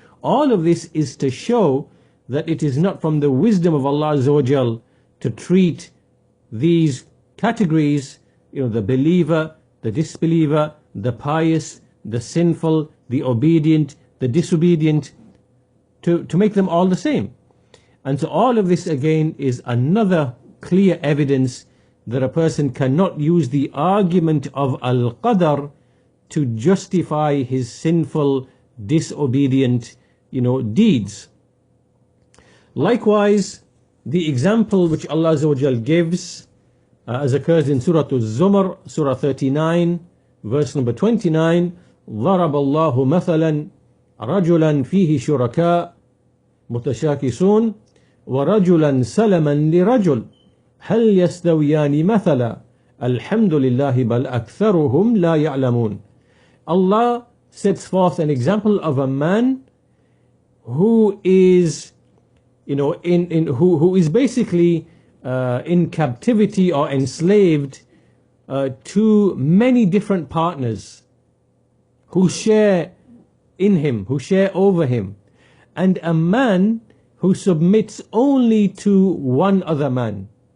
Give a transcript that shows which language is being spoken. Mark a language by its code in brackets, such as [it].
[en] All of this is to show that it is not from the wisdom of Allah Azza wa Jal to treat these categories, the believer, the disbeliever, the pious, the sinful, the obedient, the disobedient, to make them all the same. And so all of this again is another clear evidence that a person cannot use the argument of al-qadar to justify his sinful, disobedient, deeds. Likewise, the example which Allah Azza wa Jal gives, as occurs in Surah Al-Zumar, Surah 39, verse number 29, [ar] ضرب الله مثلا رجلا فيه شركاء متشاكسون ورجلا سلما لرجل هل يستويان مثلا الحمد لله بل أكثرهم لا يعلمون. [en] Allah sets forth an example of a man who is who is basically in captivity or enslaved to many different partners who share in him, who share over him, and a man who submits only to one other man.